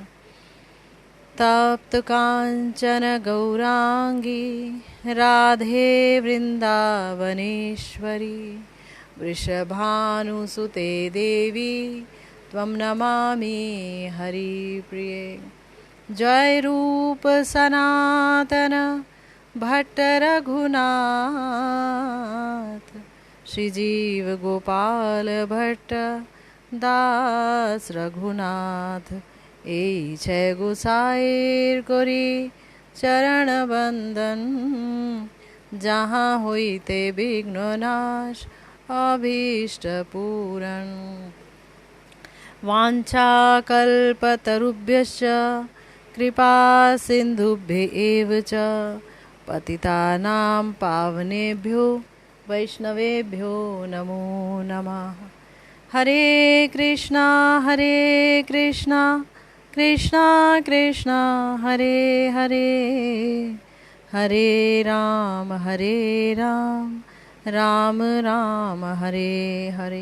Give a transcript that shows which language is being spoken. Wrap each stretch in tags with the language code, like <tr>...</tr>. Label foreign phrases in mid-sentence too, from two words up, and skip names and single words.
<sa>तप्त कांचन गौरांगी राधे वृंदावनेश्वरी वृषभानुसुते देवी त्वं नमामि हरिप्रिये।</sa> <bn>জয় রূপ সনাতন ভট্ট রঘুনাথ শ্রীজীব গোপাল ভট্ট দাস রঘুনাথ এই ছয় গোসাইর করি চরণ বন্দন যাহা হইতে বিঘ্ন নাশ অভীষ্ট পূরণ।</bn> <sa>वाञ्छाकल्पतरुभ्यश्च कृपा सिन्धुभ्य एव च पतितानां पावनेभ्यो वैष्णवेभ्यो नमो नमः। हरे कृष्णा कृष्णा कृष्णा हरे हरे हरे राम राम राम हरे हरे।</sa>